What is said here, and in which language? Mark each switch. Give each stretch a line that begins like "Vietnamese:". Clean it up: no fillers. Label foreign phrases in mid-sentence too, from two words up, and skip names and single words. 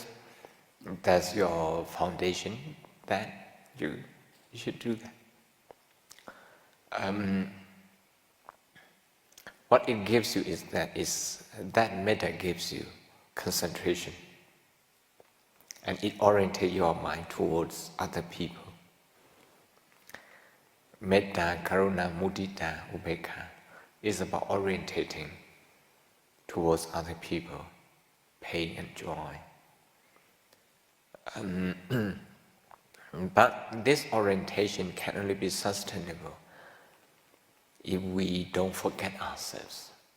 English: That's your foundation. Then you should do that. What it gives you is that metta gives you concentration, and it orientates your mind towards other people.
Pali: Metta, karuna, mudita, upekkha
English: is about orientating towards other people, pain and joy. But this orientation can only be sustainable if we don't forget ourselves.